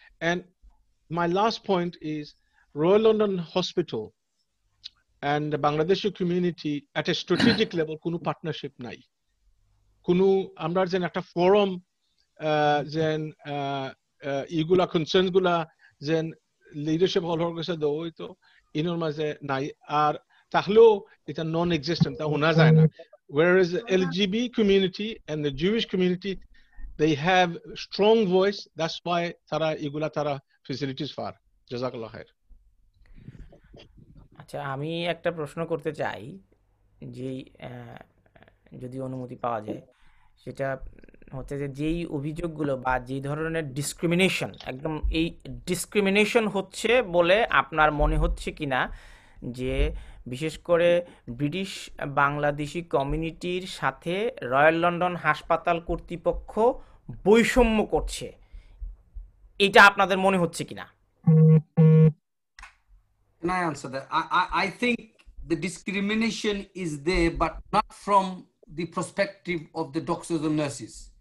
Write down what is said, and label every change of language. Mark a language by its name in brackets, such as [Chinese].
[English] And my last point is Royal London Hospital and the Bangladeshi community at a strategic level [Bangla] কোনো partnership নাই, কোনো আমরা যেন একটা ফোরাম যেন ইগুলা কনসার্নস গুলা যেন লিডারশিপ হলর কাছে দেওয়া হইতো, ইনোর মাঝে নাই। আর তাহলেও এটা নন এক্সিস্টেন্ট, তা শোনা যায় না। [English] Whereas the LGB community and the Jewish community, they have strong voice, that's why [Bangla] tara igula tara facilities far. [Arabic] Jazakallah khair. [Bangla] আচ্ছা, আমি একটা প্রশ্ন করতে চাই, যে যদি অনুমতি পাওয়া যায়, সেটা হচ্ছে যে যেই অভিযোগগুলো বা যেই ধরনের ডিসক্রিমিনেশন, একদম এই ডিসক্রিমিনেশন হচ্ছে বলে আপনার মনে হচ্ছে কিনা যে বিশেষ করে ব্রিটিশ বাংলাদেশি কমিউনিটির সাথে রয়্যাল লন্ডন হাসপাতাল কর্তৃপক্ষ বৈষম্য করছে, এটা আপনাদের মনে হচ্ছে কিনা? [English] Can I answer that? I think the discrimination is there, but not from the perspective of the doctors or nurses.